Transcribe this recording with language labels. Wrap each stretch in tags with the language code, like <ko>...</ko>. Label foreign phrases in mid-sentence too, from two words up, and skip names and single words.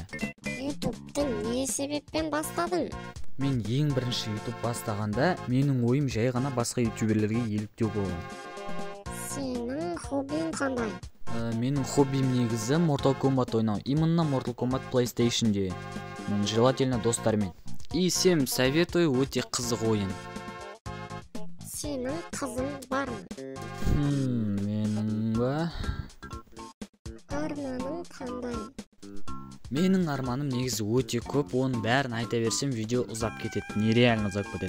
<kk>Ютубты не себеппен бастадың? Мен ең бірінші ютуб бастағанда менің ойым жай ғана басқа ютуберлерге еліктеу болған. Сенің хоббиң қандай? Менің хоббим негізі Mortal Kombat ойнау. Именно Mortal Kombat PlayStation'де. Желательно достармен.</kk> <ru>И всем советую,</ru> <kk>өте қызық ойын. Сенің қызың бар ма? Менің ба? Арманың қандай? Менің арманым негізі өте көп, оның бәрін айта берсем видео ұзап кетеді, нереально ұзап кетеді.</kk>